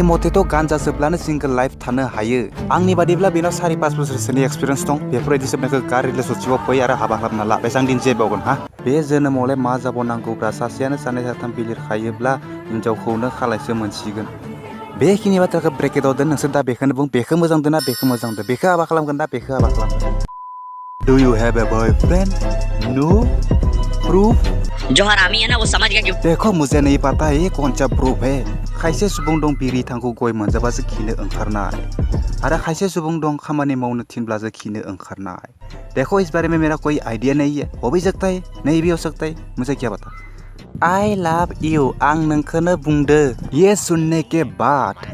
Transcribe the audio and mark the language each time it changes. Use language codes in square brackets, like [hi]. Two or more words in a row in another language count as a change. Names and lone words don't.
[brx] मथेथ' गान्जा सोबब्लानो [en] single life [brx] थानो हायो आंनि बादिब्ला बेनाव 4-5 बोसोरसोनि एक्सपिरियेन्स दं बेफोरबायदि सोबनायखौ गार रिलेशनशिपआव फै आरो हाबा खालामना ला बेसां दिन जेबावगोन हा बे जोनोमावलाय मा जाबावनांगौब्रा सासेयानो 2-3 बिलिर खायोब्ला हिनजावखौनो खालायसो मोनसिगोन बेखिनि बाथ्राखौ ब्रेकेटआव दोन नोंसोर दा बेखौनो बुं बेखौ मोजां दोना बेखौ मोजां दोन बेखौ हाबा खालामगोन दा बेखौ हाबा खालामगोन [en] do you have a boyfriend no proof [hi] जो हरामी है ना वो समझ गया क्यों देखो मुझे नहीं पता ये कौन सा प्रूफ है [brx] खायसे सुबुं दं बिरि थांखु गय मोनजाबासो खिनो ओंखारनाय [hi] आरो खायसे सुबुं दं खामानि मावनो थिनब्लासो खिनो ओंखारनाय देखो इस बारे में मेरा कोई आइडिया नहीं है हो भी सकता है नहीं भी हो सकता है मुझे क्या पता [en] I love you [brx] आं नोंखौनो बुंदो [hi] ये सुनने के बाद